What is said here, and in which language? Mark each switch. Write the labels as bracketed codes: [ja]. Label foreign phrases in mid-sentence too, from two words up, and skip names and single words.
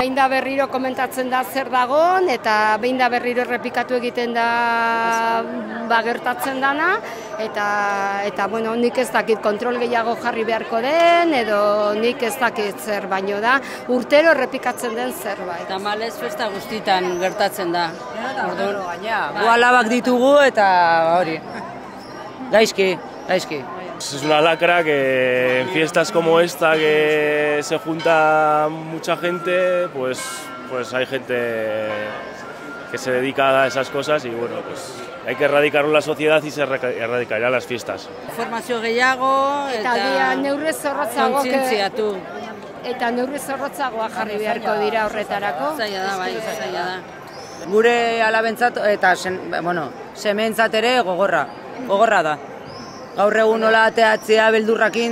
[eu] Behin da berriro komentatzen da zer dagon, eta behin da berriro errepikatu egiten da gertatzen dana, eta bueno, nik ez dakit kontrol gehiago jarri beharko den, edo nik ez dakit zer, baino da urtero errepikatzen den zerbait. Eta malez festa guztitan gertatzen da. Gu alabak ditugu eta hori, gaizki. [es] Es una lacra que en fiestas como esta, que se junta mucha gente, pues hay gente que se dedica a esas cosas y bueno, pues hay que erradicarlo en la sociedad y se erradicarán las fiestas. [eu] Informazio gehiago eta neurri zorrotzago kontzientziatu. Eta neurri zorrotzagoa jarri beharko dira horretarako. Zaila da, bai, zaila da. Gure alabentzat eta sementzat ere gogorra da. Gaur egun nola ateatzea beldurrakin.